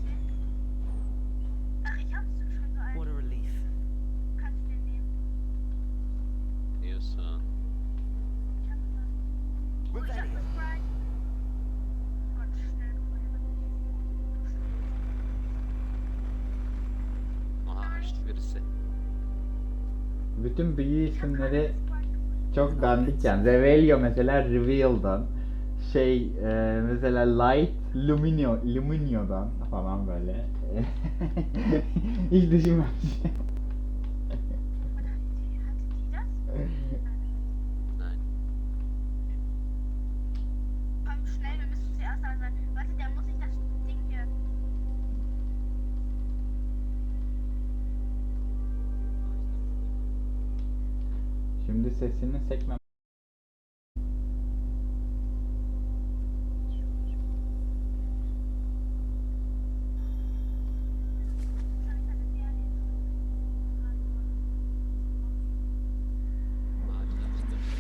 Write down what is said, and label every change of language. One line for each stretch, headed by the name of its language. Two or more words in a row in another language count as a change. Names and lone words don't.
English: What a relief.
Turkish: Diyorsun. Revelio. Aha açtı birisi. Bütün büyü isimleri çok dandik yani. Revelio mesela Reveal'dan. Mesela Light Luminio'dan falan böyle. Hiç düşünmemiştim.
German: Nein. Komm schnell, wir müssen zuerst da sein. Warte, der muss sich das Ding hier.
Turkish: Şimdi sesini sekmem. Ağacı da açtı.